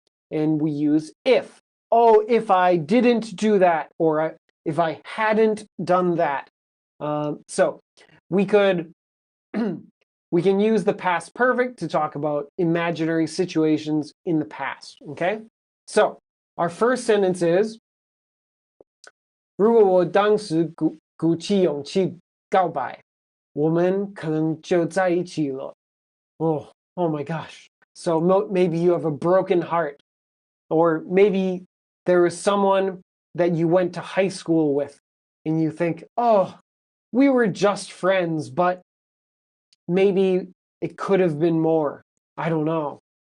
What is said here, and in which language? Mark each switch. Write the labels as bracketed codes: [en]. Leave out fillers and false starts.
[en] And we use if. Oh, if I didn't do that, or if I hadn't done that. So we could we can use the past perfect to talk about imaginary situations in the past, okay? So our first sentence is, [zh] 如果我当时鼓起勇气告白，我们可能就在一起了。 [en] Oh my gosh. So maybe you have a broken heart, or maybe there was someone that you went to high school with and you think, oh, we were just friends, but maybe it could have been more. I don't know.